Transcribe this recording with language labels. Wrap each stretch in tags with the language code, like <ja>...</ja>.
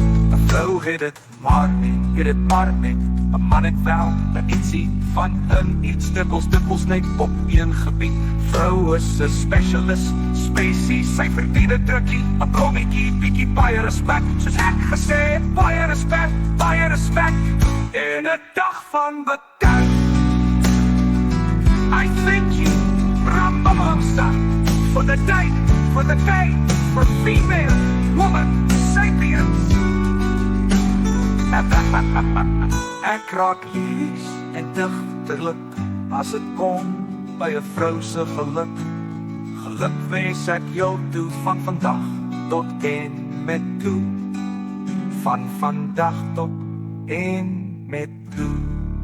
<af>'n Vrou het dit maar nie, 'n man het wel 'n ietsie van 'n iets, dikwels net op een gebied. Vrou is 'n specialist, species, sy verdien 'n drukkie, 'n blommetjie, bietjie baie respek. Soos ek gesê het, baie respek, en 'n dag van bedank.</af> <en>I thank you, Ramamamsa, for the day, for female, woman, sapiens.</en> <af>Ek raak lief en digterlik as dit kom by 'n vrou se geluk. Geluk wens ek jou toe van vandag tot en met toe. Van vandag tot en met toe.</af>